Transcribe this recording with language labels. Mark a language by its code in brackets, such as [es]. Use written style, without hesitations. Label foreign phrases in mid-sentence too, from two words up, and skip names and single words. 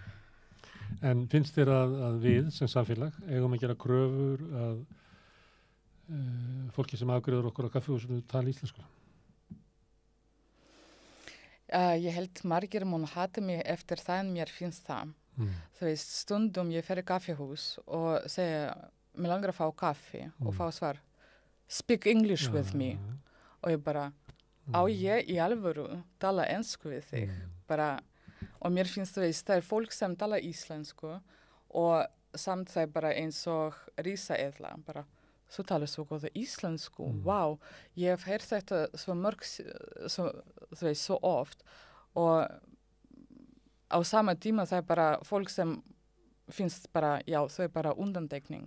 [is] En finnst þér að við sem samfélag eigum að gera kröfur að fólki sem afgreiður okkur á kaffihúsinu tala íslensku? Ég held margir mun hata mig eftir það en mér finnst það. Þú veist, stundum ég fer í kaffihús og segja, mér langar að fá kaffi og fá svar, [en] speak English with me. [is] Og ég bara, ég í alvöru tala ensku við þig? Bara, Og mér finnst það fólk sem tala íslensku og samt það bara eins og risaeðla, bara þú talar svo góða íslensku, vá, ég hef heyrt þetta svo mörg, svo oft og á sama tíma það bara fólk sem finnst bara, já, þau bara undantekning.